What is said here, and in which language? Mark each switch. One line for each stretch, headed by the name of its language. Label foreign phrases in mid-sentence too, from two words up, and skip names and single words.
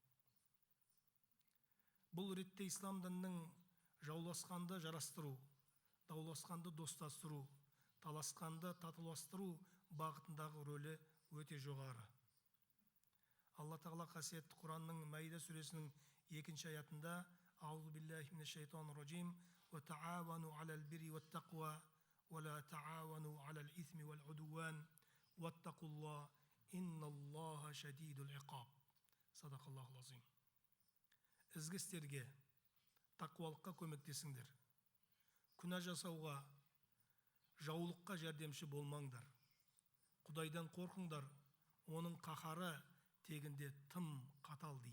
Kazakh: Бұл ретте ислам дінінің жауласқанды жарастыру, дауласқанды достастыру, таласқанды татуластыру бағытындағы рөлі өте жоғары. Алла тағала қасиетті Құранның Маида сүресінің 2-ші аятында
Arabic: «أعوذ بالله من الشيطان الرجيم وتعاونوا على البر والتقوى ولا تعاونوا على الإثم والعدوان واتقوا الله إن الله شديد العقاب». صدق الله العظيم.
Kazakh: Ізгі істерге, тақуалыққа көмектесіңдер. Күнә жасауға, жаулыққа жәрдемші болмаңдар. Құдайдан қорқыңдар, оның қаһары тегінде тым қатал дейді.